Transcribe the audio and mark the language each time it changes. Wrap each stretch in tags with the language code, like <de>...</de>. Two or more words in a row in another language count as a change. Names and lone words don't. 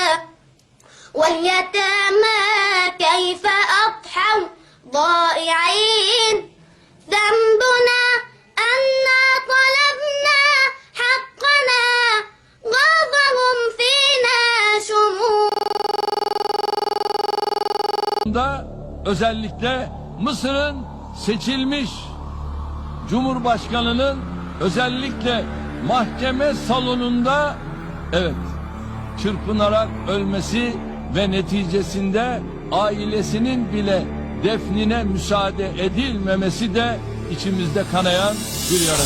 <ar>واليتامى كيف أضحوا ضائعين. ذنبنا أنا طلبنا حقنا، غاضهم فينا شمول.</ar> <tr>Özellikle Mısır'ın seçilmiş Cumhurbaşkanı'nın özellikle mahkeme salonunda çırpınarak ölmesi ve neticesinde ailesinin bile defnine müsaade edilmemesi de içimizde kanayan bir yaradır.</tr>